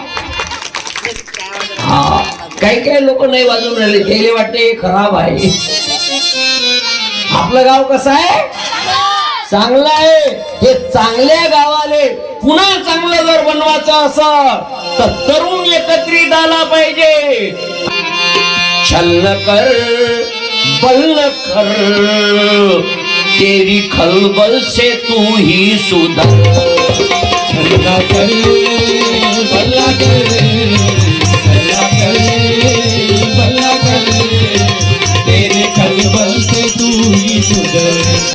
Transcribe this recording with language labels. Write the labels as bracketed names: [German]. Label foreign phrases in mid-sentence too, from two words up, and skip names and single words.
[Marathi] हा, काही काही लोक नाही वाजवून राहिले, त्याला वाटते खराब आहे. आपलं गाव कसं आहे? चांगलं आहे. हे चांगल्या गावाले पुन्हा चांगलं जर बनवायचं असं तर तरुण एकत्रित आला पाहिजे. [Hindi] छल न कर, बल न कर, तेरी खलबल से तू ही सुधर. छल न कर, बल न कर, छल न कर, बल न कर, तेरे खलबल से तू ही सुधर.